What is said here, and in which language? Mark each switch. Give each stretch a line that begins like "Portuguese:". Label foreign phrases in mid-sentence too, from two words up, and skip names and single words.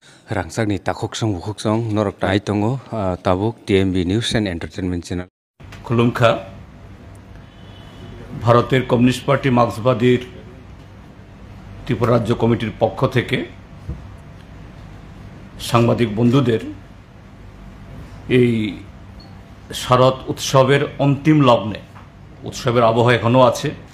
Kok Borok: Rangsakni takoksong bukoksong norok tai tongo tabuk TMB News and Entertainment Channel.
Bangla: খুলুমখা ভারতের কমিউনিস্ট পার্টি মার্ক্সবাদীর ত্রিপুরা রাজ্য কমিটির পক্ষ থেকে সাংবাদিক বন্ধুদের এই শারদ উৎসবের অন্তিম লগ্নে উৎসবের আবহ এখনো আছে